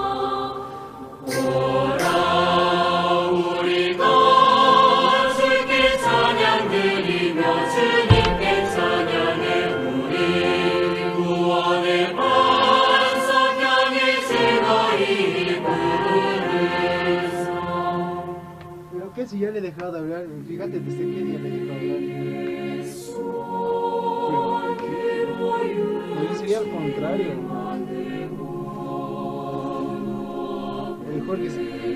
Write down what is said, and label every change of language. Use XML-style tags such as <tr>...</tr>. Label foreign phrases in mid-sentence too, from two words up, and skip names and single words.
<ko>오라 우리가 주님께 찬양해. 우리 구원의 반석 향해 즐거이 부르자.</ko> <es>Pero que si ya le he dejado de hablar, fíjate desde qué día le he dejado de hablar. Pero yo sería al contrario. El Jorge se...</es>